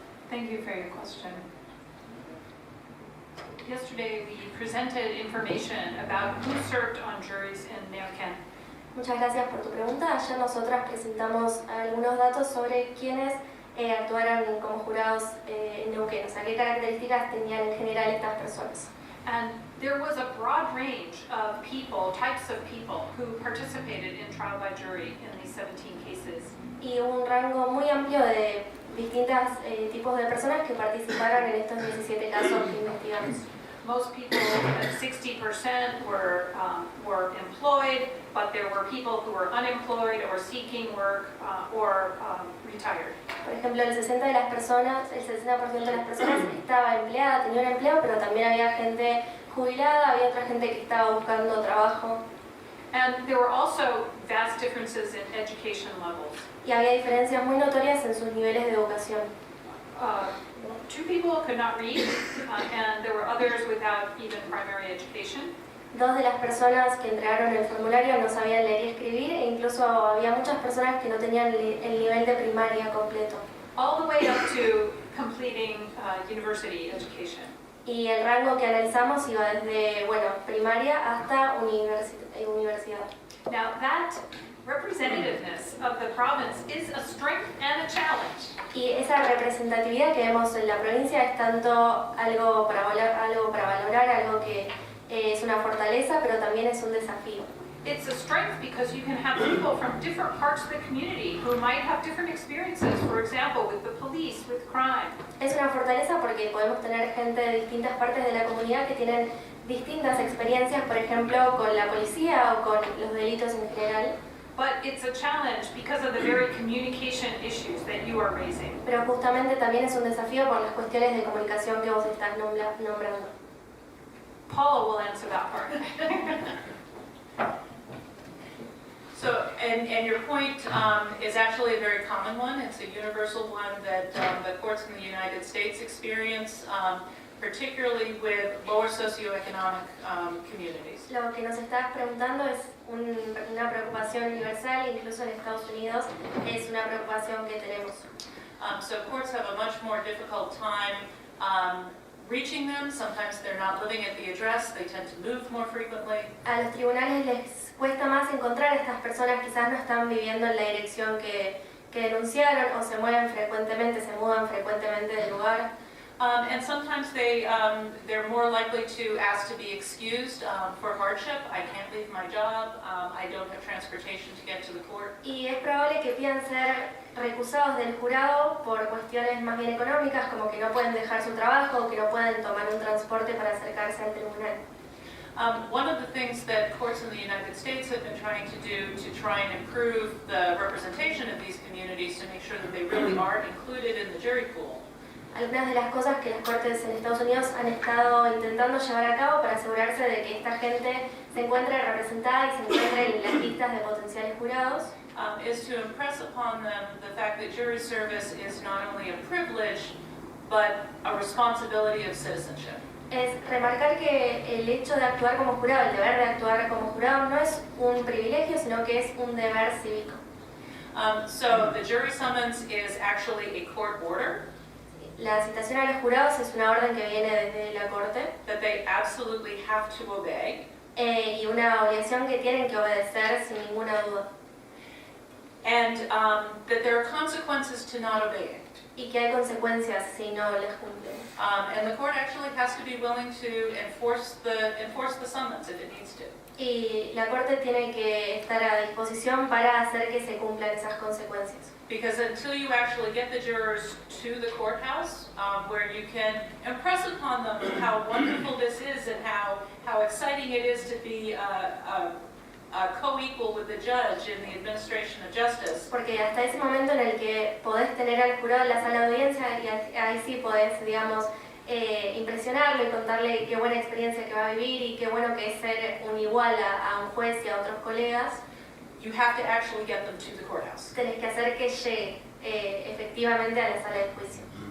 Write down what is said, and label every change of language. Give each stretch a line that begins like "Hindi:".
English: Thank you for your question. Yesterday we presented information about who served on juries in Neuquén.
Spanish: Muchas gracias por tu pregunta. Ayer nosotras presentamos algunos datos sobre quiénes actuaron como jurados en Neuquén, o sea, qué características tenían en general estas personas.
English: And there was a broad range of people, types of people, who participated in trial by jury in these 17 cases.
Spanish: Y un rango muy amplio de distintos tipos de personas que participaron en estos 17 casos que investigamos.
English: Most people, 60% were employed, but there were people who were unemployed or seeking work or retired.
Spanish: Por ejemplo, el 60% de las personas estaba empleada, tenía un empleo, pero también había gente jubilada, había otra gente que estaba buscando trabajo.
English: And there were also vast differences in education levels.
Spanish: Y había diferencias muy notorias en sus niveles de educación.
English: 2 people could not read, and there were others without even primary education.
Spanish: 2 de las personas que entregaron el formulario no sabían leer y escribir, e incluso había muchas personas que no tenían el nivel de primaria completo.
English: All the way up to completing university education.
Spanish: Y el rango que analizamos iba desde, primaria hasta universidad.
English: Now that representativeness of the province is a strength and a challenge.
Spanish: Y esa representatividad que vemos en la provincia es tanto algo para valorar, algo que es una fortaleza, pero también es un desafío.
English: It's a strength because you can have people from different parts of the community who might have different experiences, for example, with the police, with crime.
Spanish: Es una fortaleza porque podemos tener gente de distintas partes de la comunidad que tienen distintas experiencias, por ejemplo, con la policía o con los delitos en general.
English: but it's a challenge because of the very communication issues that you are raising.
Spanish: Pero justamente también es un desafío por las cuestiones de comunicación que vos estás nombrando.
English: Paula will answer that part. So, and your point is actually a very common one. It's a universal one that the courts in the United States experience, particularly with lower socioeconomic communities.
Spanish: Lo que nos estás preguntando es una preocupación universal, incluso en Estados Unidos es una preocupación que tenemos.
English: So courts have a much more difficult time reaching them. Sometimes they're not living at the address. They tend to move more frequently.
Spanish: A los tribunales les cuesta más encontrar a estas personas, quizás no están viviendo en la dirección que denunciaron o se mueven frecuentemente, se mudan frecuentemente del lugar.
English: And sometimes they're more likely to ask to be excused for hardship. I can't leave my job. I don't have transportation to get to the court.
Spanish: Y es probable que pidan ser recusados del jurado por cuestiones más bien económicas, como que no pueden dejar su trabajo o que no pueden tomar un transporte para acercarse al tribunal.
English: One of the things that courts in the United States have been trying to do to try and improve the representation of these communities to make sure that they really are included in the jury pool.
Spanish: Algunas de las cosas que las cortes en Estados Unidos han estado intentando llevar a cabo para asegurarse de que esta gente se encuentre representada y se encuentre en las listas de potenciales jurados
English: Is to impress upon them the fact that jury service is not only a privilege, but a responsibility of citizenship.
Spanish: es remarcar que el hecho de actuar como jurado, el deber de actuar como jurado, no es un privilegio, sino que es un deber cívico.
English: So the jury summons is actually a court order
Spanish: La citación a los jurados es una orden que viene desde la corte
English: that they absolutely have to obey.
Spanish: y una obligación que tienen que obedecer sin ninguna duda.
English: And that there are consequences to not obeying.
Spanish: Y que hay consecuencias si no las cumplen.
English: And the court actually has to be willing to enforce the summons if it needs to.
Spanish: Y la corte tiene que estar a disposición para hacer que se cumplan esas consecuencias.
English: Because until you actually get the jurors to the courthouse, where you can impress upon them how wonderful this is and how exciting it is to be a co-equal with the judge in the administration of justice.
Spanish: Porque hasta ese momento en el que podés tener al jurado en la sala de audiencia y ahí sí podés, digamos, impresionarlo y contarle qué buena experiencia que va a vivir y qué bueno que es ser un igual a un juez y a otros colegas,
English: You have to actually get them to the courthouse.
Spanish: tenés que hacer que llegue efectivamente a la sala de juicio.